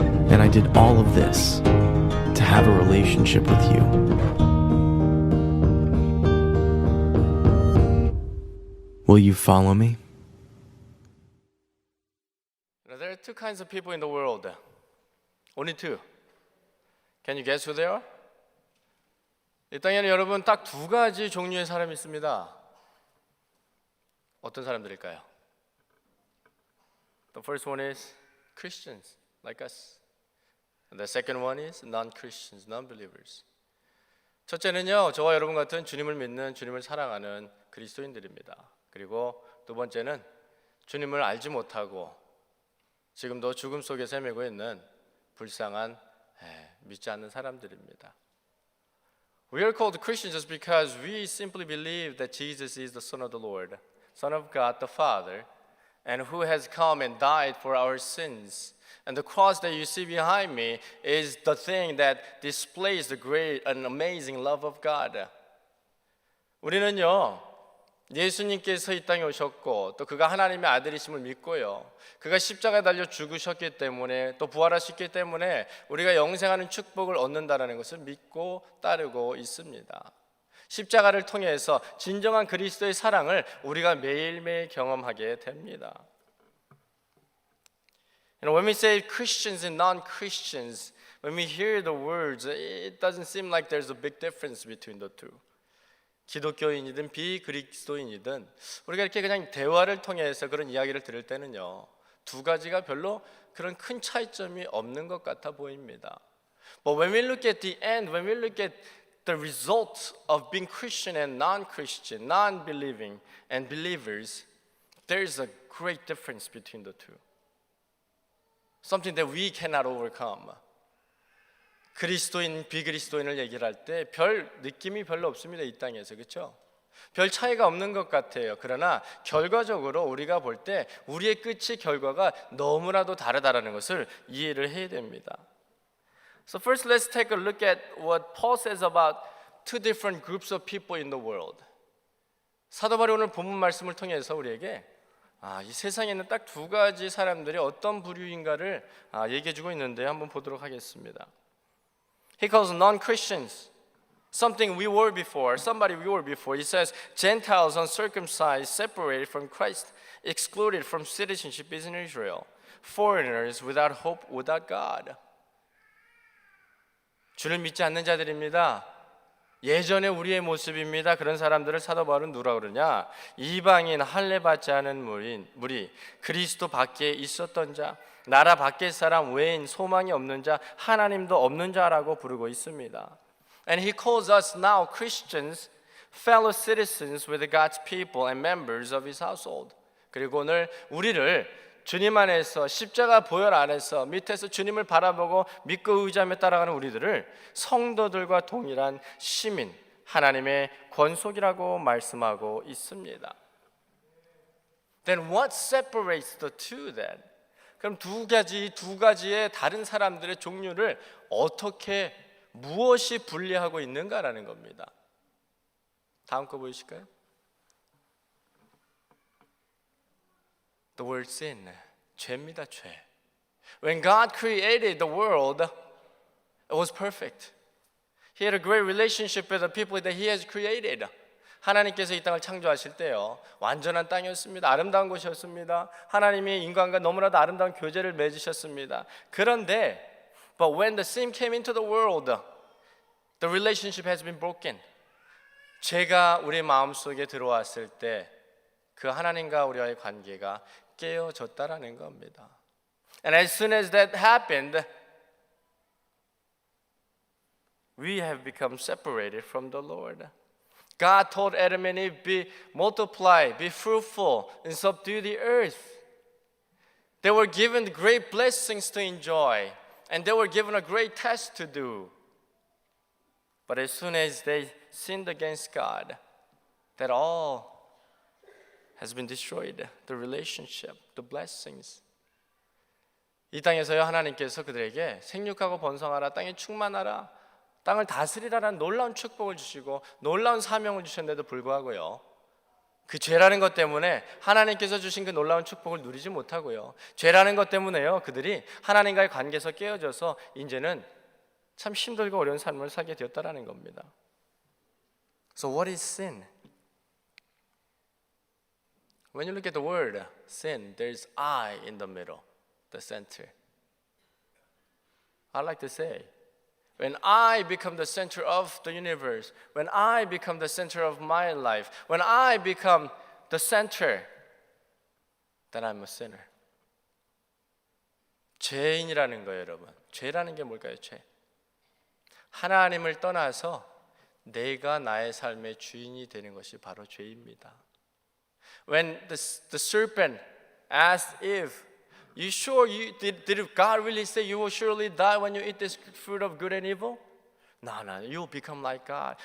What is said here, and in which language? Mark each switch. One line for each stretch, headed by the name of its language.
English: And I did all of this to have a relationship with you. Will you follow me? There are two kinds of people in the world. Only two. Can you guess who they are?
Korean: 이 땅에는 여러분 딱 두 가지 종류의 사람이 있습니다. 어떤 사람들일까요?
English: The first one is Christians, like us. And the second one is non-Christians, non-believers.
Korean: 첫째는요, 저와 여러분 같은 주님을 믿는, 주님을 사랑하는 그리스도인들입니다. 그리고 두 번째는 주님을 알지 못하고 지금도 죽음 속에 헤매고 있는 불쌍한 믿지 않는 사람들입니다.
English: We are called Christians just because we simply believe that Jesus is the Son of the Lord, Son of God the Father, and who has come and died for our sins. And the cross that you see behind me is the thing that displays the great and amazing love of God.
Korean: 우리는요, 예수님께서 이 땅에 오셨고 또 그가 하나님의 아들이심을 믿고요, 그가 십자가에 달려 죽으셨기 때문에 또 부활하셨기 때문에 우리가 영생하는 축복을 얻는다는 것을 믿고 따르고 있습니다. 십자가를 통해서 진정한 그리스도의 사랑을 우리가 매일매일 경험하게 됩니다.
English: When we say Christians and non-Christians, when we hear the words, it doesn't seem like there's a big difference between the two.
Korean: 기독교인이든 비그리스도인이든 우리가 이렇게 그냥 대화를 통해서 그런 이야기를 들을 때는요, 두 가지가 별로 그런 큰 차이점이 없는 것 같아 보입니다.
English: But when we look at the end, when we look at the result of being Christian and non-Christian, non-believing and believers, there is a great difference between the two. Something that we cannot overcome.
Korean: 그리스도인, 비그리스도인을 얘기를 할 때 별 느낌이 별로 없습니다. 이 땅에서. 그렇죠? 별 차이가 없는 것 같아요. 그러나 결과적으로 우리가 볼 때 우리의 끝의 결과가 너무나도 다르다는 것을 이해를 해야 됩니다.
English: So first let's take a look at what Paul says about two different groups of people in the world.
Korean: 사도 바울이 오늘 본문 말씀을 통해서 우리에게 이 세상에 있는 딱 두 가지 사람들이 어떤 부류인가를 얘기해 주고 있는데 한번 보도록 하겠습니다.
English: He calls non-Christians something we were before, somebody we were before. He says Gentiles, uncircumcised, separated from Christ, excluded from citizenship in Israel, foreigners without hope, without God.
Korean: 주를 믿지 않는 자들입니다. 예전에 우리의 모습입니다. 그런 사람들을 사도 바울은 누가 그러냐? 이방인, 할례 받지 않은 무리, 그리스도 밖에 있었던 자, 나라 밖의 사람, 외인, 소망이 없는 자, 하나님도 없는 자라고 부르고 있습니다.
English: And he calls us now Christians, fellow citizens with God's people and members of his household.
Korean: 그리고 오늘 우리를 주님 안에서 십자가 보혈 안에서 밑에서 주님을 바라보고 믿고 의지하며 따라가는 우리들을 성도들과 동일한 시민, 하나님의 권속이라고 말씀하고 있습니다.
English: Then what separates the two then?
Korean: 그럼 두 가지의 다른 사람들의 종류를 어떻게 무엇이 분리하고 있는가라는 겁니다. 다음 거 보이실까요?
English: The word sin,
Korean: 죄입니다, 죄.
English: When God created the world, it was perfect. He had a great relationship with the people that He has created.
Korean: 하나님께서 이 땅을 창조하실 때요, 완전한 땅이었습니다. 아름다운 곳이었습니다. 하나님이 인간과 너무나도 아름다운 교제를 맺으셨습니다. 그런데,
English: but when the sin came into the world, the relationship has been broken.
Korean: 죄가 우리 마음속에 들어왔을 때 그 하나님과 우리와의 관계가 깨어졌다라는 겁니다.
English: And as soon as that happened, we have become separated from the Lord. God told Adam and Eve, be multiply, be fruitful, and subdue the earth. They were given great blessings to enjoy, and they were given a great task to do. But as soon as they sinned against God, that all has been destroyed. The relationship, the blessings.
Korean: 이 땅에서요, 하나님께서 그들에게 생육하고 번성하라, 땅에 충만하라, 땅을 다스리라라는 놀라운 축복을 주시고 놀라운 사명을 주셨는데도 불구하고요, 그 죄라는 것 때문에 하나님께서 주신 그 놀라운 축복을 누리지 못하고요, 죄라는 것 때문에요, 그들이 하나님과의 관계에서 깨어져서 이제는 참 힘들고 어려운 삶을 살게 되었다라는 겁니다.
English: So what is sin? When you look at the word sin, there's I in the middle, the center. I like to say, when I become the center of the universe, when I become the center of my life, when I become the center, then I'm a sinner.
Korean: 죄인이라는 거예요, 여러분. 죄라는 게 뭘까요, 죄? 하나님을 떠나서 내가 나의 삶의 주인이 되는 것이 바로 죄입니다.
English: When the serpent asked Eve, "You sure did God really say you will surely die when you eat this fruit of good and evil?" No, you'll become like God.